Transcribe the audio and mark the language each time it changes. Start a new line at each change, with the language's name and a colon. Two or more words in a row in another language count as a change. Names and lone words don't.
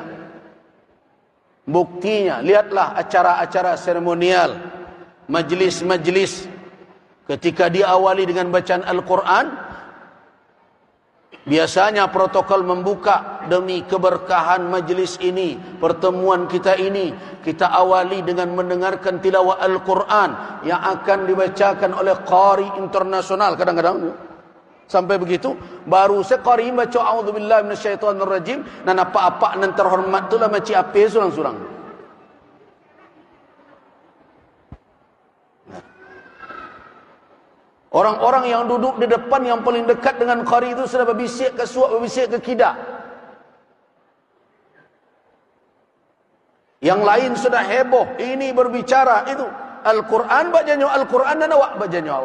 Indonesian: Buktinya, lihatlah acara-acara seremonial, majlis-majlis, ketika diawali dengan bacaan Al-Quran, biasanya protokol membuka, demi keberkahan majlis ini, pertemuan kita ini, kita awali dengan mendengarkan tilawah Al-Quran yang akan dibacakan oleh qari internasional. Kadang-kadang sampai begitu, baru sekali baca
Arabic: أعوذ بالله من الشيطان الرجيم,
Indonesian: dan apa-apa
Minangkabau: nan terhormat itulah maci ape surang-surang.
Indonesian: Orang-orang yang duduk di depan yang paling dekat dengan qari itu sudah berbisik ke suap, berbisik ke kidak. Yang lain sudah heboh, ini berbicara itu Al-Quran bacanya Al-Quran dan
Minangkabau: awak bacanya awak.